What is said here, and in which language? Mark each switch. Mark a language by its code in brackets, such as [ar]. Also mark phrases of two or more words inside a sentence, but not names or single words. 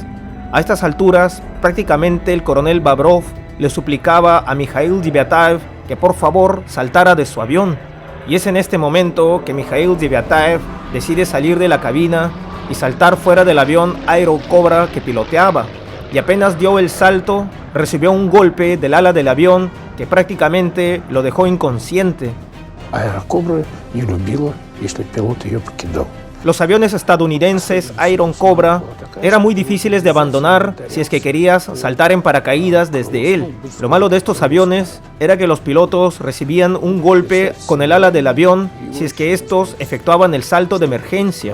[es] A estas alturas, prácticamente el coronel Babrov le suplicaba a Mikhail Deviataev que por favor saltara de su avión. Y es en este momento que Mikhail Deviataev decide salir de la cabina y saltar fuera del avión Aerocobra que piloteaba, y apenas dio el salto, recibió un golpe del ala del avión que prácticamente lo dejó inconsciente. [ru] Аэрокобра не любила, если пилот ее покидал. [es] Los aviones estadounidenses Iron Cobra eran muy difíciles de abandonar si es que querías saltar en paracaídas desde él. Lo malo de estos aviones era que los pilotos recibían un golpe con el ala del avión si es que estos efectuaban el salto de emergencia.